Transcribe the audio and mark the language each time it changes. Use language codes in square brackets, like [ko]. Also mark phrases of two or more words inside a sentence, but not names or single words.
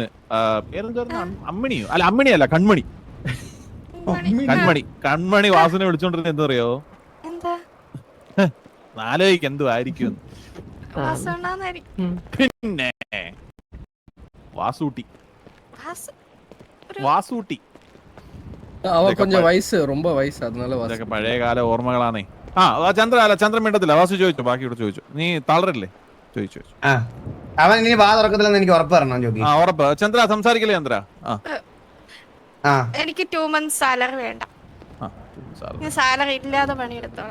[ml] പേരെന്തായിരുന്നു? അമ്മിണിയോ? അല്ല, അമ്മിണിയല്ല, കൺമണി. കൺമണി വാസുവിനെ വിളിച്ചോണ്ടിരുന്ന എന്താ അറിയോ? നാലോയ്ക്ക് എന്തോ ആയിരിക്കും. പിന്നെ വാസൂട്ടി വാസു വാസൂട്ടി. [ta] அவ கொஞ்சம் வயசு ரொம்ப வயசு அதனால [ml] ഇതൊക്കെ പഴയകാല ഓർമ്മകളാണേ. ചന്ദ്രൻ മിണ്ടത്തില്ല. വാസു ചോദിച്ചു, ബാക്കി ഇവിടെ ചോദിച്ചു. നീ തളരില്ലേ? ചോദിച്ചു. ആ അവൻ ഇനി വാ തുറക്കത്തില്ലെന്ന് എനിക്ക് ഉറപ്പ് തരണം ജോഗി. ആ ഉറപ്പ്. ചന്ദ്ര സംസാരിക്കില്ലേ ചന്ദ്ര? ആ എനിക്ക് 2 months സാലറി വേണ്ട. ഞാൻ സാലറി ഇല്ലാതെ പണിയെടുത്തോളാം.